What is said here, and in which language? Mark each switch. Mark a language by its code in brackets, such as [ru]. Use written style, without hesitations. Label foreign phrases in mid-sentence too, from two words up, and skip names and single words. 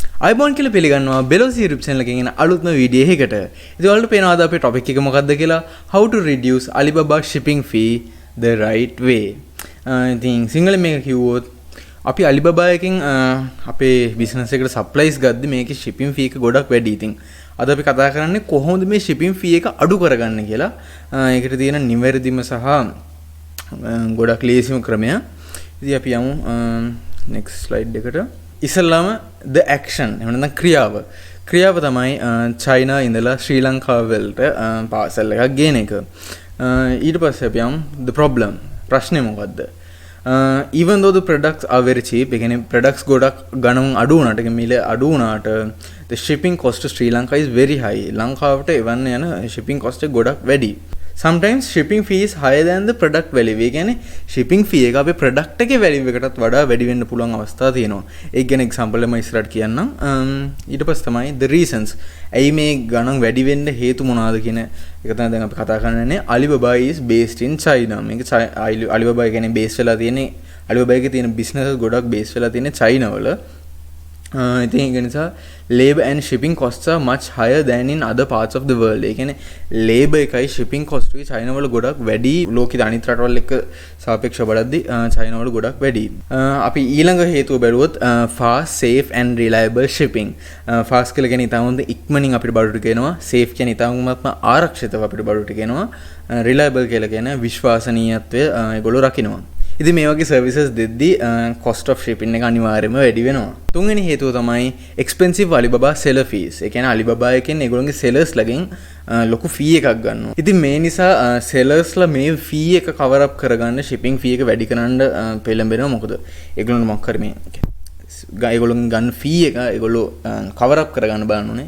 [si] අයිබෝන් කියලා පිළිගන්නවා බෙලොස් [en] YouTube channel [si] එකකින් එන අලුත්ම වීඩියෝ එකකට. ඉතින් ඔයාලට පේනවාද අපේ topic එක මොකක්ද කියලා? [en] How to reduce Alibaba shipping fee the right way. [si] ඉතින් සිංහලෙන් මේක කිව්වොත් අපි Alibaba එකකින් අපේ business එකට supplies ගද්දි මේකේ [en] shipping fee [si] එක ගොඩක් වැඩි. ඉතින් අද අපි කතා කරන්නේ කොහොමද මේ [en] shipping fee [si] එක අඩු කරගන්න කියලා. ඒකට තියෙන නිවැරදිම සහ ගොඩක් ලේසිම ක්‍රමය. ඉතින් අපි යමු next slide එකට. ඉස්සල්ලාම [en] the action [si] එහෙම නැත්නම් ක්‍රියාව තමයි චයිනා ඉඳලා ශ්‍රී ලංකාව වලට පාසල් එකක් ගේන එක. ඊට පස්සේ අපි යමු [en] the problem [si] ප්‍රශ්නේ මොකද්ද? [en] Even though the products are very cheap, [si] ඒ කියන්නේ products ගොඩක් ගණන් අඩු වුණාට මිල අඩු වුණාට [en] the shipping cost to Sri Lanka is very high. [si] ලංකාවට එවන්න යන [en] shipping cost [si] එක ගොඩක් වැඩි. [en] Sometimes shipping fee is higher than the product value. [si] ඒ කියන්නේ [en] shipping fee [si] එක අපේ product එකේ value එකටත් වඩා වැඩි වෙන්න පුළුවන් අවස්ථා තියෙනවා. ඒක ගැන example එක මම ඉස්සරහට කියන්නම්. ඊට පස්සේ තමයි [en] the reasons. [si] ඇයි මේ ගණන් වැඩි වෙන්න හේතු මොනවාද කියන එක තමයි දැන් අපි කතා කරන්නේ. [en] Alibaba is based in China. [si] මේක Alibaba කියන්නේ base වෙලා තියෙන්නේ Alibaba එකේ තියෙන business ගොඩක් base වෙලා තියෙන්නේ China වල. ඉතින් ඒක නිසා [en] labor and shipping costs are much higher than in other parts of the world. [si] ඒ කියන්නේ labor එකයි [en] shipping cost [si] එකයි China වල ගොඩක් වැඩි. ලෝකෙ අනිත් රටවල් එක්ක සාපේක්ෂව බලද්දී China වල ගොඩක් වැඩි. අපි ඊළඟ හේතුව බැලුවොත් [en] fast, safe and reliable shipping. [si] fast කියලා කියන්නේ ඊටම ඉක්මනින් අපිට බඩට ගෙනවා. safe කියන්නේ ඊටමත්ම ආරක්ෂිතව අපිට බඩට ගෙනවා. reliable කියලා කියන්නේ විශ්වාසනීයත්වය ඒගොල්ලෝ රකින්නවා. ඉතින් මේ වගේ සර්විසස් දෙද්දී [en] cost of shipping [si] එක අනිවාර්යයෙන්ම වැඩි වෙනවා. තුන්වෙනි හේතුව තමයි [en] expensive Alibaba seller fees. [si] ඒ කියන්නේ Alibaba එකෙන් ඒගොල්ලෝගේ sellers ලගෙන් ලොකු fee එකක් ගන්නවා. ඉතින් මේ නිසා sellers ලා මේ fee එක [en] cover up [si] කරගන්න [en] shipping fee [si] එක වැඩි කරන්න පෙළඹෙනවා. මොකද ඒගොල්ලෝ මොකක් කර මේ ඒගොල්ලෝගෙන් ගන්න fee එක ඒගොල්ලෝ [en] cover up [si] කරගන්න බලන්න ඕනේ.